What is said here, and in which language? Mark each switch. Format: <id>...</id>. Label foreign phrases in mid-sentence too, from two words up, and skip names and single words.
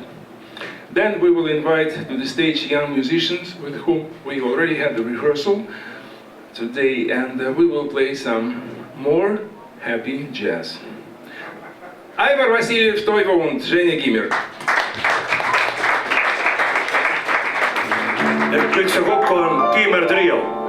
<en>Then we will invite to the stage young musicians with whom we already had the rehearsal today, and we will play some more happy jazz. Aivar Vassiljev, Toivo und Ženi Kiimer.</en> <et>Kõik see kokku on Kiimer trio.</et>